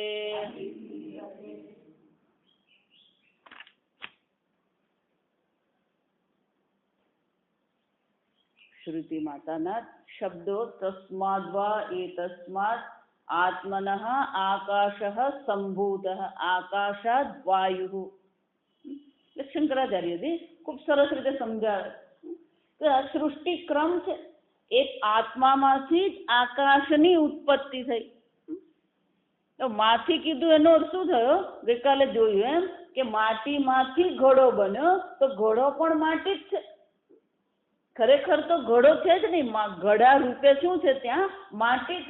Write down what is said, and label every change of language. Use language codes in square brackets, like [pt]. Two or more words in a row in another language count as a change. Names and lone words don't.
[gu] શ્રુતિ માતાના શબ્દો [sa] तस्माद्वा एतस्मात् आत्मनः आकाशः संभूतः आकाशात् वायुः। [gu] શંકરાચાર્ય જી ખૂબ સરસ રીતે સમજાવે કે સૃષ્ટિ ક્રમ છે એક આત્મામાંથી જ આકાશની ઉત્પત્તિ થઈ તો માથી કીધું એનો અર્થ શું થયો ગઈકાલે જોયું એમ કે માટીમાંથી ઘડો બન્યો તો ઘડો પણ માટી જ છે ખરેખર તો ઘડો છે જ નહીં ઘડા રૂપે શું છે ત્યાં માટી જ